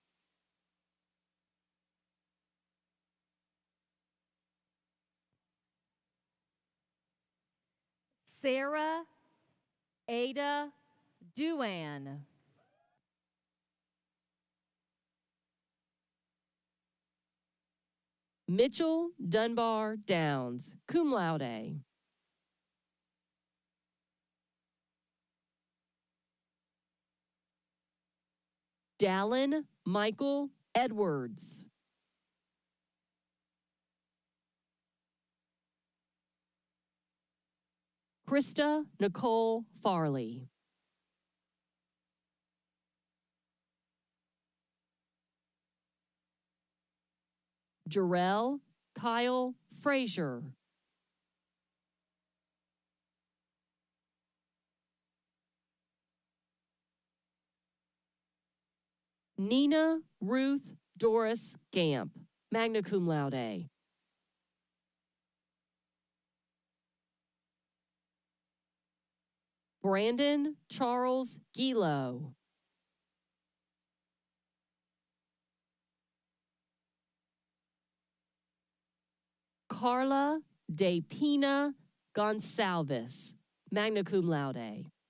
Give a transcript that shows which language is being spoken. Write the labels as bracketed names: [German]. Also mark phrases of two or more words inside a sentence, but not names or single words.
[English] Sarah Ada Duan. Mitchell Dunbar Downs, [Latin] cum laude. [English] Dallin Michael Edwards. Krista Nicole Farley. Jarrell Kyle Frazier. Nina Ruth Doris Gamp, [Latin] magna cum laude. [English] Brandon Charles Gilo. Carla De Pina Gonsalves, [Latin] magna cum laude.